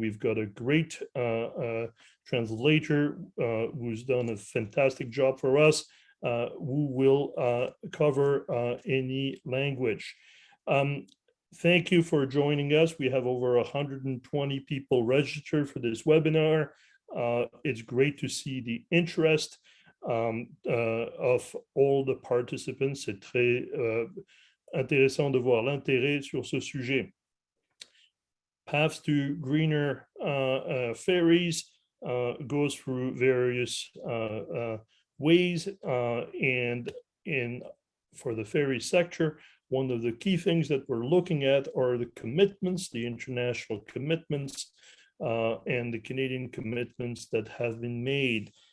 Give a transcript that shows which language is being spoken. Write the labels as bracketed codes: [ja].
[en] We've got a great translator who's done a fantastic job for us, who will cover any language. Thank you for joining us. We have over 120 people registered for this webinar. It's great to see the interest of all the participants. [fr] C'est très intéressant de voir l'intérêt sur ce sujet. [en] Paths to greener ferries goes through various ways, and for the ferry sector, one of the key things that we're looking at are the commitments, the international commitments, and the Canadian commitments that have been made.